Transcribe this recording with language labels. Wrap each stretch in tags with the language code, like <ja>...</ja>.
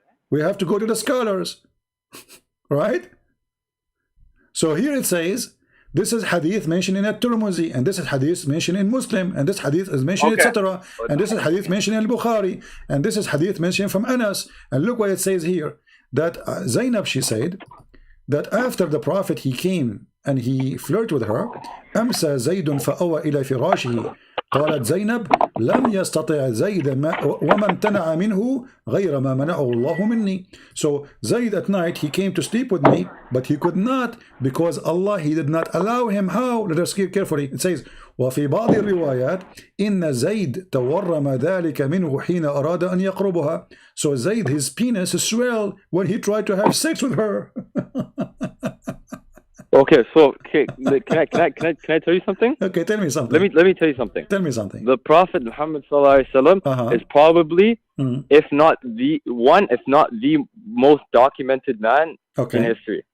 <en>We have to go to the scholars. Right? So here it says, this is hadith mentioned in At-Tirmidhi, and this is hadith mentioned in Muslim, and this hadith is mentioned, etc. And this is hadith mentioned in Al-Bukhari, and this is hadith mentioned from Anas. And look what it says here, that Zainab, she said, that after the Prophet, he came and he flirted with her,</en> <ar>أمسى زيد فأوى إلى فراشه. قالت زينب لم يستطع زيد وما امتنع منه غير ما منعه الله مني.</ar> <en>So Zayd at night, he came to sleep with me, but he could not, because Allah, he did not allow him. How? Let us hear carefully. It says</en> <ar>وفي بعض الروايات إن زيد تورم ذلك منه حين أراد أن يقربها.</ar> <en>So Zayd, his penis swelled when he tried to have sex with her. Okay, so can I tell you something? Okay, tell me something. Let me tell you something. Tell me something. The Prophet Muhammad is probably, if not the most documented man in history.</en>